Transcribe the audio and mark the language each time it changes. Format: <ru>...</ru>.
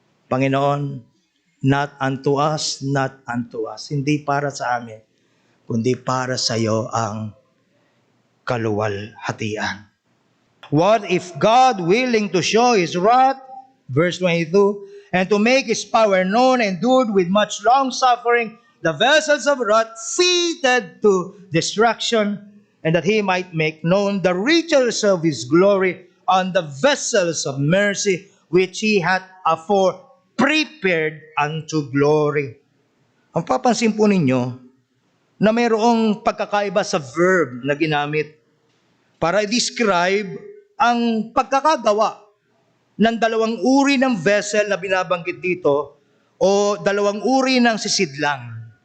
<tl>Panginoon,</tl> <en>not unto us,</en> <tl>hindi para sa amin, kundi para sa iyo ang kaluwalhatian.</tl> <en>What if God, willing to show His wrath, verse 22, and to make His power known, endured with much long suffering the vessels of wrath fitted to destruction, and that He might make known the riches of His glory on the vessels of mercy, which He hath afore prepared unto glory.</en> <tl>Ang papansin po ninyo na mayroong pagkakaiba sa verb na ginamit para i-describe ang pagkakagawa ng dalawang uri ng vessel na binabanggit dito o dalawang uri ng sisidlang.</tl>